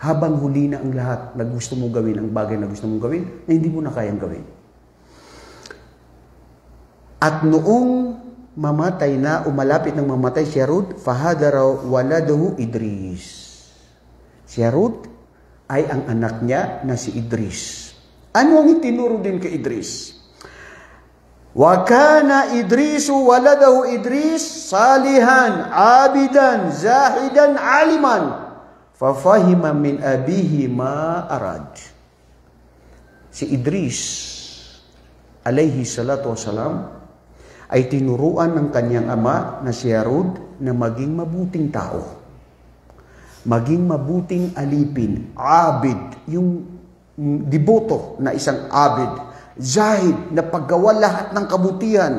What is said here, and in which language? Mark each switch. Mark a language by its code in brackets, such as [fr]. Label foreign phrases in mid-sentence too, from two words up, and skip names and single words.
[tl] habang huli na ang lahat na gusto mong gawin, ang bagay na gusto mong gawin, na hindi mo na kayang gawin. At noong mamatay na, umalapit ng mamatay si Yarud, [ar] فحضر ولده إدريس. [tl] Si Yarud ay ang anak niya na si Idris. Ano ang itinuro din kay Idris? [ar] وكان إدريس ولده إدريس صالحا عابدا زاهدا عالما. ففهم من أبيه ما أراد. Si Idris, عليه الصلاة والسلام, [tl] ay tinuruan ng kanyang ama na si Yarud na maging mabuting tao. Maging mabuting alipin. Abid, yung diboto na isang abid. Zahid, na paggawa lahat ng kabutihan.